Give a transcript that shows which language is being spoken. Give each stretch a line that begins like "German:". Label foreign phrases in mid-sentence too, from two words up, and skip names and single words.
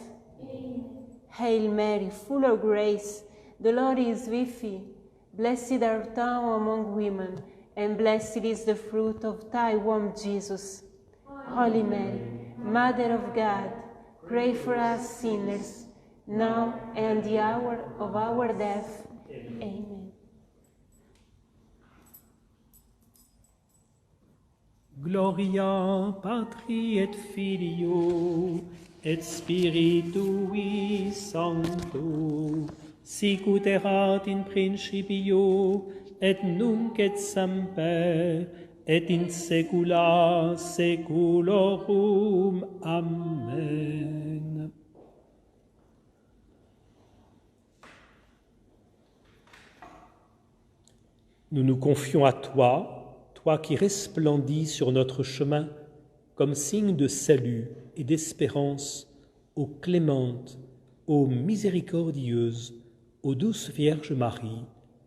English: Hail Mary, full of grace, the Lord is with thee. Blessed art thou among women, and blessed is the fruit of thy womb, Jesus. Holy Mary, Mother of God, pray for us sinners, now and the hour of our death. Amen.
Latin: Gloria Patri et Filio et Spiritui Sancto, sic ut erat in principio, et nunc et semper, et in saecula saeculorum. Amen.
French: Nous nous confions à toi, toi qui resplendis sur notre chemin comme signe de salut et d'espérance, ô clémente, ô miséricordieuse, ô douce Vierge Marie.